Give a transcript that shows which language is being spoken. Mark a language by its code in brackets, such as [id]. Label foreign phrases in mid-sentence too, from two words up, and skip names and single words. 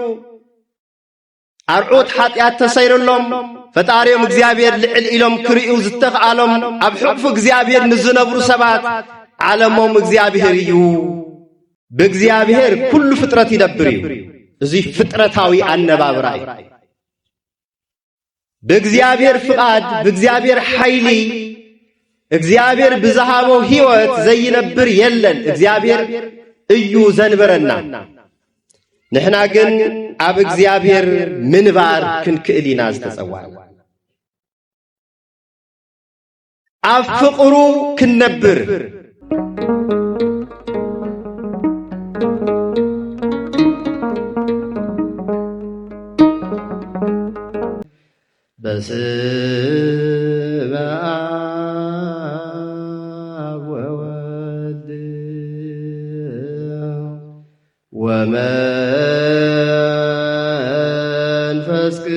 [ti] አርዑት ኃጢአት ተሰይረሎም ፈጣሪዮም እግዚአብሔር ልዕል ኢሎም ክሪኡ ዝተኽአሎም ኣብ ሕቅፉ እግዚአብሔር ንዝነብሩ ሰባት ዓለሞም እግዚአብሔር እዩ በእግዚአብሔር ኩሉ ፍጥረት ይነብር እዩ እዚ ፍጥረታዊ አነባብራ እዩ በእግዚአብሔር ፍቃድ በእግዚአብሔር ኃይሊ እግዚአብሔር ብዝሃበው ህይወት ዘይነብር የለን እግዚአብሔር እዩ ዘንበረና ንሕና ግን ኣብ እግዚአብሔር ምንባር ክንክእሊና ዝተጸዋዕ ኣብ ፍቅሩ ክንነብር [gez] በስመ አብ ወወልድ ወመንፈስ